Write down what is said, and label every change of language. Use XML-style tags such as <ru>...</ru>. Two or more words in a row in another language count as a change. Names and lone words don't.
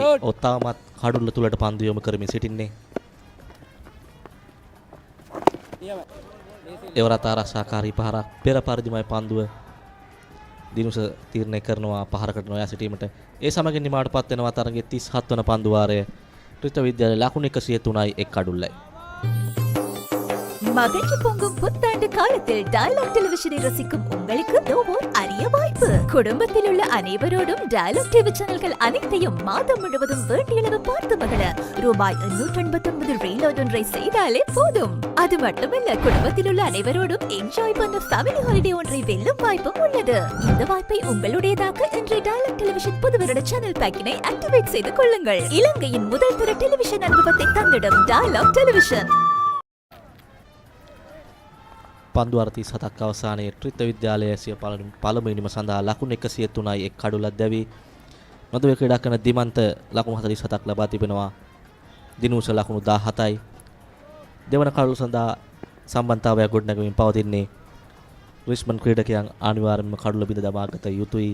<si>ඔහු තාමත් කඩුල්ල තුලට පන්දු යොමු කරමින් සිටින්නේ. එවරත් ආරක්ෂාකාරී පහරක් පෙර පරිදිමයි පන්දුව දිනුස තීරණය කරනවා පහරකට නොයා සිටීමට. ඒ සමගින් නිමාවටපත් වෙනවා තරගයේ 37 වන පන්දු වාරය. ත්‍රිත්ව විද්‍යාලයේ ලකුණු 103යි එක් කඩුල්ලයි.</si> <ta>மகிழ்ச்சி பொங்கும் புத்தாண்டு காலத்தில் டயலாக் டெலிவிஷனை ரசிக்கும் உங்களுக்கு ஓர் அரிய வாய்ப்பு. குடும்பத்தில் உள்ள அனைவரோடும் டயலாக் டிவி சேனல்கள் அனைத்தையும் மாதம் முழுவதும் வேண்டியளவு பார்த்து மகிழ ரூபாய் 889 ரீலோட் ஒன்றை செய்தாலே போதும். அது மட்டுமல்ல, குடும்பத்தில் உள்ள அனைவரோடும் என்ஜாய் பண்ண</ta> <en>family holiday</en> <ta>ஒன்றை வெல்லும் வாய்ப்பும் உள்ளது. இந்த வாய்ப்பை உங்களுடையதாக்க இன்று டயலாக் டெலிவிஷன் புது வருட</ta> <en>channel pack activate</en> <ta>செய்து கொள்ளுங்கள். இலங்கையின் முதல் தர டெலிவிஷன் அனுபவத்தை தந்திடும் டயலாக் டெலிவிஷன்.</ta> <si>පන්දු 37ක් අවසානයේ ත්‍රිත්ව විද්‍යාලයේ සිය පළමු ඉනිම සඳහා ලකුණු 103යි එක් කඩුල්ලක් දැවි. නොදව ක්‍රීඩා කරන දිමන්ත ලකුණු 47ක් ලබා තිබෙනවා. දිනුෂ ලකුණු 17යි. දෙවන කඩුල්ල සඳහා සම්බන්ධතාවයක් ගොඩනගමින් පවතින්නේ රිච්මන්ඩ් ක්‍රීඩකයන් අනිවාර්යයෙන්ම කඩුල්ල බිඳ දමාගත යුතුයි.</si>